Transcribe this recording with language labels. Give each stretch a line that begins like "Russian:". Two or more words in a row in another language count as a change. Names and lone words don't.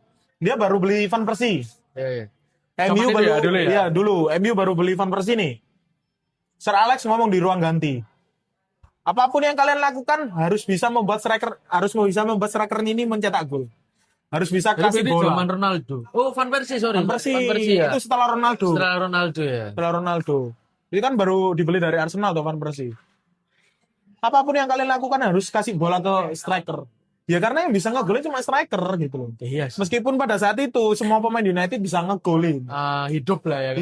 Indonesian: Dia baru beli Van Persie. Iya. MU Sama baru dia dulu ya? Iya, dulu. MU baru beli Van Persie nih. Sir Alex ngomong di ruang ganti. Apapun yang kalian lakukan harus bisa membuat striker ini mencetak gol. Harus bisa kasih Jadi bola. zaman Ronaldo. Oh, Van Persie sorry. Van Persie, Van Persie ya. itu setelah Ronaldo. Setelah Ronaldo ya. Setelah Ronaldo. Itu kan baru dibeli dari Arsenal atau Van Persie. Apapun yang kalian lakukan harus kasih bola ke striker. Ya karena yang bisa ngegolin cuma striker gitu loh. Iya. Meskipun pada saat itu semua pemain United bisa ngegolin. Hidup lah ya.